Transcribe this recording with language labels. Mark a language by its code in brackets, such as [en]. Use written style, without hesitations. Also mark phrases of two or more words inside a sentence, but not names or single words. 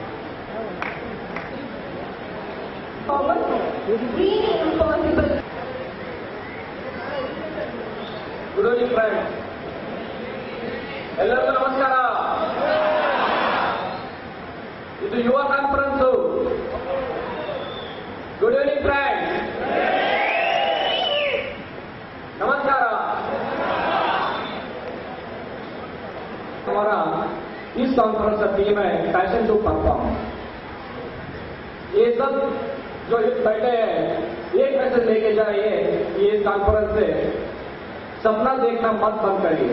[en] good evening friends, [kn] ಎಲ್ಲರಿಗೂ ನಮಸ್ಕಾರ. ಇದು ಯುವ ಕಾನ್ಫರೆನ್ಸ್. [en] good evening friends, [hi] नमस्कार. हमारा इस कॉन्फ्रेंस का थीम है [en] passion to perform. [hi] ये सब जो बैठे हैं एक मैसेज लेके जाइए कि इस कॉन्फ्रेंस से सपना देखना मत बंद करिए.